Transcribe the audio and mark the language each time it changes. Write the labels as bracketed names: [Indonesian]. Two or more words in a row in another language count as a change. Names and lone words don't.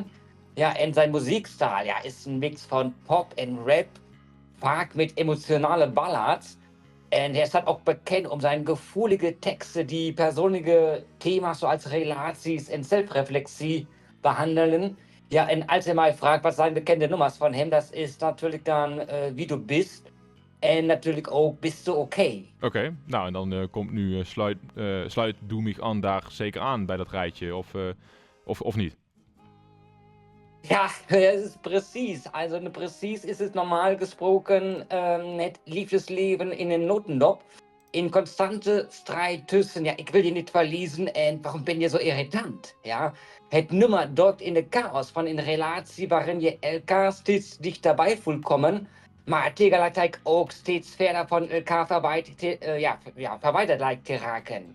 [Dutch] Ja, en zijn muziekstijl is een mix van pop en rap, vaak met emotionale ballads. En hij staat ook bekend om zijn gevoelige teksten die persoonlijke thema's zoals relaties en zelfreflectie behandelen. Ja, en als hij mij vraagt wat zijn bekende nummers van hem, dat is natuurlijk dan Wie du bist. En natuurlijk ook Bist du okay? Oké, nou en dan komt nu sluit Doe mich an daar zeker aan bij dat rijtje, of niet? Ja, [German] es ist precies. [Dutch] Also precies is het normaal gesproken het liefdesleven in een notendop. In constante strijd tussen, ik wil je niet verliezen en waarom ben je zo irritant? Ja? Het nummer duikt in de chaos van een relatie waarin je elkaar steeds dichterbij voelt komen, maar tegelijkertijd ook steeds verder van elkaar verwijderd lijkt te raken.